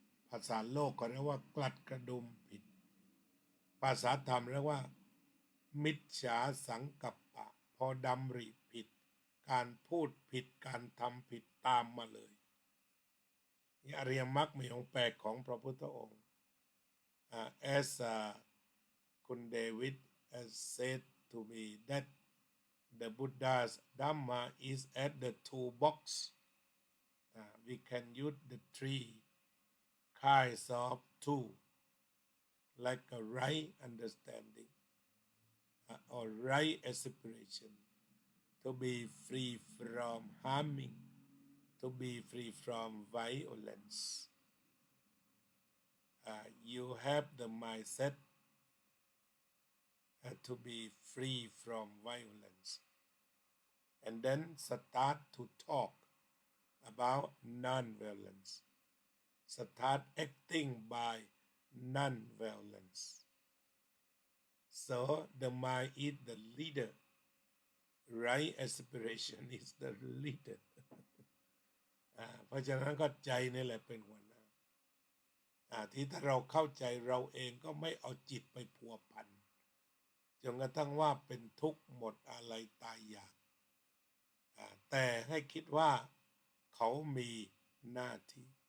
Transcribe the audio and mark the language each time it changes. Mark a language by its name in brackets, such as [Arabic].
[Thai] ภาษาโลกก็เรียกว่ากลัดกระดุมผิดภาษาธรรมเรียกว่ามิจฉาสังกัปปะพอดำริผิดการพูดผิดการทำผิดตามมาเลย อริยมรรคมีองค์8ของพระพุทธองค์ [English] asคุณเดวิด has said to me that the Buddha's Dhamma is at the toolbox. We can use the three kinds of tool like a right understanding or right aspiration to be free from harming, to be free from violence. You have the mindset to be free from violence, and then start to talk about non-violence. Start acting by non-violence. So the mind is the leader. Right aspiration is the leader. [Thai] เพราะฉะนั้นก็ใจนี่แหละเป็นหัวหน้าที่ถ้าเราเข้าใจเราเองก็ไม่เอาจิตไปพัวพันจนกระทั่งว่าเป็นทุกข์หมดอะไรตายอยากแต่ให้คิดว่าเขามีหน้าที่